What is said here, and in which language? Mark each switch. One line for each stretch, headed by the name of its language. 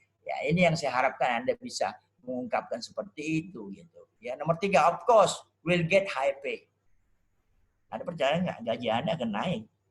Indonesian: Ya, ini yang saya harapkan Anda bisa mengungkapkan seperti itu gitu.
English: Ya, nomor 3, of course, will get high pay.
Indonesian: Anda percaya nggak gaji Anda akan naik?